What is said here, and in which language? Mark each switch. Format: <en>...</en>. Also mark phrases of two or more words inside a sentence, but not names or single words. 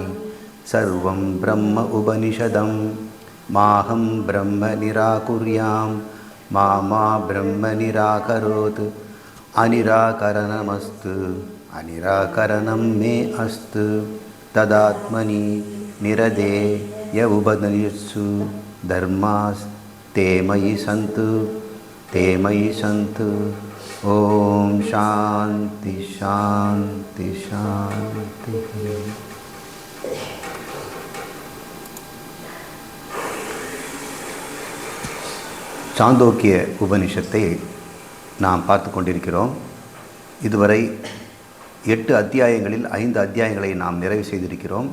<sa>सर्वं ब्रह्म उपनिषदं माहं ब्रह्म निराकुर्यां मा ब्रह्म निराकरोत् अनिराकरणमस्तु अनिराकरणं मे अस्तु तदात्मनि निरदेय उपनिषत्सु धर्मास्ते मयि सन्तु ओम शांति शांति शांति।</sa> <ta>சாந்தோக்கிய உபனிஷத்தை நாம் பார்த்து கொண்டிருக்கிறோம். இதுவரை 8 அத்தியாயங்களில் 5 அத்தியாயங்களை நாம் நிறைவு செய்திருக்கிறோம்.</ta>